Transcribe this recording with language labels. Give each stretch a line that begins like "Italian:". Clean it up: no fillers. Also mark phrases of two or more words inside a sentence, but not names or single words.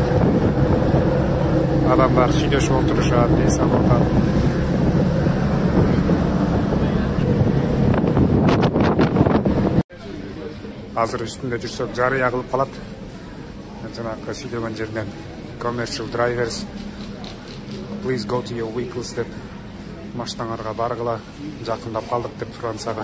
Kyrgyz: Адамдар сүйлөшүп отурушат, эс алып атат. Азыр үстүндө жүрсөк жарыя кылып калат. Жанакы сүйлөгөн жерден
English: commercial drivers please go to your vehicles
Kyrgyz: деп Машинаңарга баргыла, жакындап калдык деп Францияга.